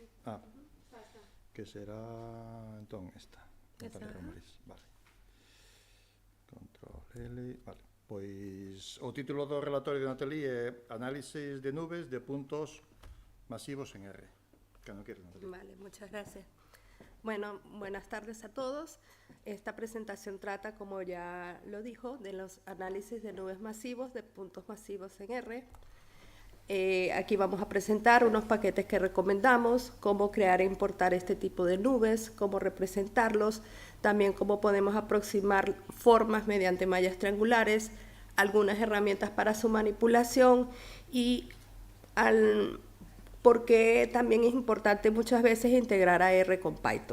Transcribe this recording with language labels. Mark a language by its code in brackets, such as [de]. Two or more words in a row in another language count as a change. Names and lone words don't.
[gl] Está. Que será, entón, esta. Vale. Control L, vale. Pois o título do relatorio de Natalie é Análisis de nubes de puntos masivos en R. Cando queres, Natalie. [es] Vale, muchas gracias. Bueno, buenas tardes a todos. Esta presentación trata, como ya lo dijo, de los análisis de nubes masivos, de puntos masivos en R. Aquí vamos a presentar unos paquetes que recomendamos, cómo crear e importar este tipo de nubes, cómo representarlos, también cómo podemos aproximar formas mediante mallas triangulares, algunas herramientas para su manipulación y por qué también es importante muchas veces integrar a R con Python.